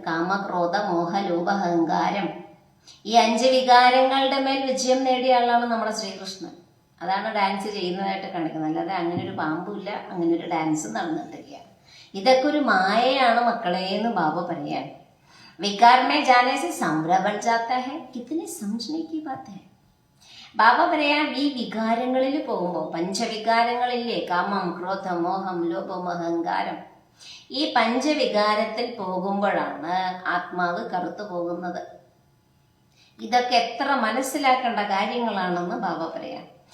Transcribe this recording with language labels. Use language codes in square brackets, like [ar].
[ml] കാമ, ക്രോധ, മോഹ, ലോഭ, അഹങ്കാരം, ഈ 5 വികാരങ്ങളുടെ മേൽ വിജയം നേടിയ ആളാണ് നമ്മുടെ ശ്രീകൃഷ്ണൻ. അതാണ് ഡാൻസ് ചെയ്യുന്നതായിട്ട് കാണിക്കുന്നത്. അല്ലാതെ അങ്ങനെ ഒരു പാമ്പുമില്ല, അങ്ങനെ ഒരു ഡാൻസ് നടന്നിട്ടില്ല. ഇതൊക്കെ ഒരു മായയാണ് മക്കളെ എന്ന് ബാബ പറയാൻ. [hi] विकार में जाने से सांवरा बन जाता है, कितने समझने की बात है. [ml] ബാബ പറയാം ഈ വികാരങ്ങളിൽ പോകുമ്പോൾ, പഞ്ചവികാരങ്ങളില്ലേ, കാമം, ക്രോധം, മോഹം, ലോഭം, അഹങ്കാരം, ഈ പഞ്ചവികാരത്തിൽ പോകുമ്പോഴാണ് ആത്മാവ് കറുത്തു പോകുന്നത്. ഇതൊക്കെ എത്ര മനസ്സിലാക്കേണ്ട കാര്യങ്ങളാണെന്ന് ബാബ പറയാം.